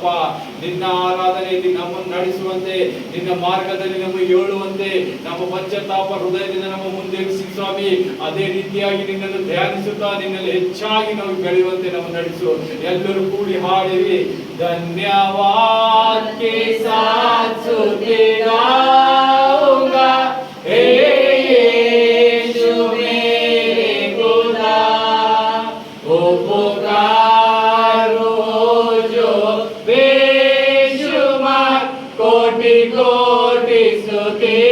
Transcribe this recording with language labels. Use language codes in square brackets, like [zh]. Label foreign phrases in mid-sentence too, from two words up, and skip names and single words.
[kn] ನಿನ್ನ ಆರಾಧನೆಯಲ್ಲಿ ನಮ್ಮನ್ನು ನಡೆಸುವಂತೆ, ನಿನ್ನ ಮಾರ್ಗದಲ್ಲಿ ನಮಗೆ ಏಳುವಂತೆ, ನಮ್ಮ ಪಶ್ಚಾತ್ತಾಪ ಹೃದಯದಿಂದ ನಮ್ಮ ಮುಂದೆ ಸ್ವಾಮಿ ಅದೇ ರೀತಿಯಾಗಿ ನಿನ್ನನ್ನು ಧ್ಯಾನಿಸುತ್ತಾ ನಿನ್ನಲ್ಲಿ ಹೆಚ್ಚಾಗಿ ನಾವು ಬೆಳೆಯುವಂತೆ ನಮ್ಮ ನಡೆಸು. ಎಲ್ಲರೂ ಕೂಡಿ ಹಾಡಿರಿ. ಧನ್ಯವಾದ [hi] के साथ सुते गाऊंगा हे यीशु मेरे खुदा. उपकारो जो बेशुमार कोटि कोटि स्तुति.